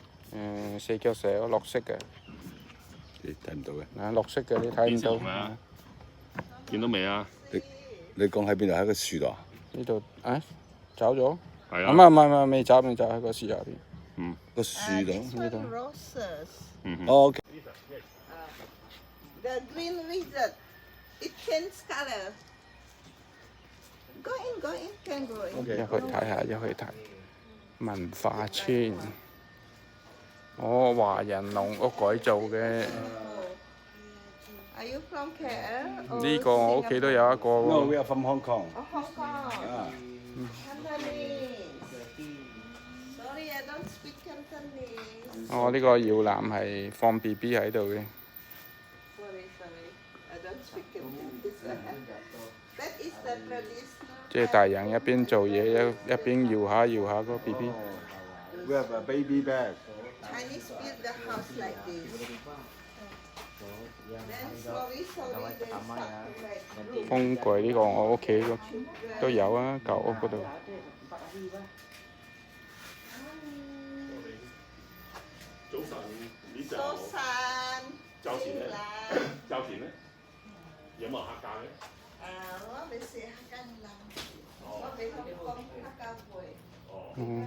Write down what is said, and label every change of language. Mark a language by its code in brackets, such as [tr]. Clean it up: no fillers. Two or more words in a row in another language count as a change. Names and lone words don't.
[yue] 四腳蛇綠色嘅。你睇唔到嘅。綠色嘅你睇唔到。見到未啊？你講喺邊度？喺個樹度啊？呢度走咗？係啊。唔係未走喺個樹入邊。嗯。個樹度。呢度。 OK。 [en] The green lizard, it changes color. Go in, can go in. [yue] 一去睇下，一去睇文化村。華人農屋改造嘅。 [en] Are you from KL? [yue] 呢個我屋企都有一個喎。 [en] No, we are from Hong Kong. Oh, Hong Kong. Cantonese. Sorry, I don't speak Cantonese. [yue] 呢個搖籃係放 BB 喺度嘅。 [en] Sorry, I don't speak Cantonese. That is the traditional. [yue] 即係大人一邊做嘢一邊搖下個 BB。 [en] We have a baby bag. Chinese build the house like this. Then slowly they start to make room. [yue] 風櫃呢個我屋企都有啊，舊屋嗰度。早晨，交錢咧？交錢咧？有冇人客價嘅？我未試客家人，我未學過客家會。